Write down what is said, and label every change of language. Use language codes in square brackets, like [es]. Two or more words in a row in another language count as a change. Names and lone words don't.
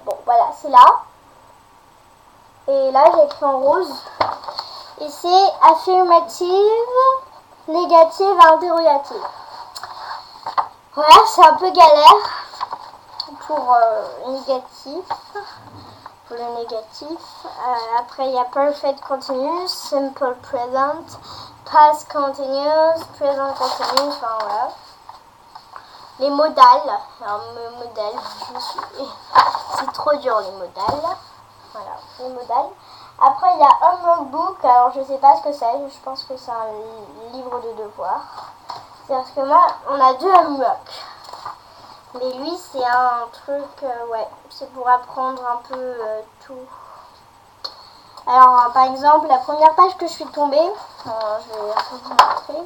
[fr] Bon, voilà, c'est là. Et là, j'ai écrit en rose. Et c'est affirmative, négative, interrogative. Voilà, c'est un peu galère pour négatif. Pour le négatif. Après, il y a [en] perfect continuous, simple present, past continuous, present continuous, [fr] voilà. Les modales. Alors, modales, c'est trop dur les modales. Voilà, les modales. Après, il y a [en] homework book. [fr] Alors, je sais pas ce que c'est. Je pense que c'est un livre de devoirs. C'est-à-dire que moi, on a 2 homework. Mais lui, c'est un truc, ouais, c'est pour apprendre un peu tout. Alors, par exemple, la première page que je suis tombée, je vais un peu vous montrer.